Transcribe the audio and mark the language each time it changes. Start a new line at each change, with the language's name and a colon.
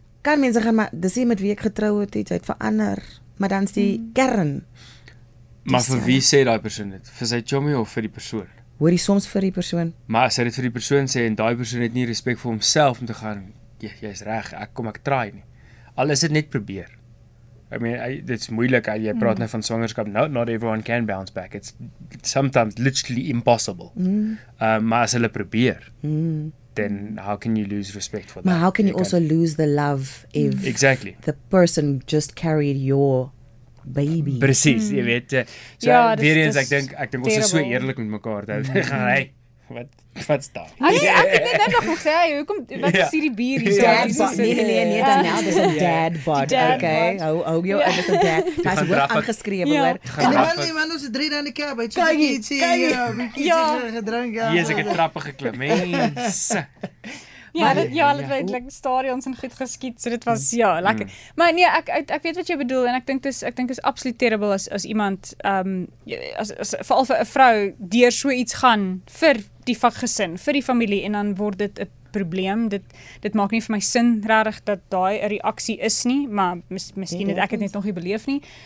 Afrikaans: Kan mense gaan maar dis nie met wie ek getrou het, iets uit verander, maar dan's die kern. Maar vir wie sê daai persoon dit? Vir sy chommy of vir die persoon? Hoor jy soms vir die persoon? Maar as hy dit vir die persoon sê en daai persoon het nie respek vir homself om te gaan, jy's reg, ek try nie. Al is dit net probeer.
English: I mean,
Afrikaans: dit's moeilik, jy praat nou van swangerskap.
English: Not everyone can bounce back. It's sometimes literally impossible.
Afrikaans: Maar as hulle probeer,
English: then how can you lose respect for that? Maar how can you also lose the love if the person just carried your baby?
Afrikaans: Presies, jy weet. Weer eens, ek dink ons is so eerlik met mekaar. Hey, wat staan? Ek het net nog gesê, hoekom wat is hierdie bier hier? Nee, dan nou, dis 'n dad bod, okay? Hou jou en dis 'n dad. Hy's hoof aangeskrewe hoor. En man, ons 3 dan die cab, het so ietsie gedrink. Yes, ek het trappe geklim, mense. Hulle het like stadions en goed geskiet, so dit was lekker. Maar nee, ek weet wat jy bedoel en ek dink dis absoluut terrible as iemand as veral vir 'n vrou deur so iets gaan vir die gesin, vir die familie en dan word dit 'n probleem. Dit maak nie vir my sin regtig dat daai 'n reaksie is nie, maar miskien het ek dit net nog nie beleef nie.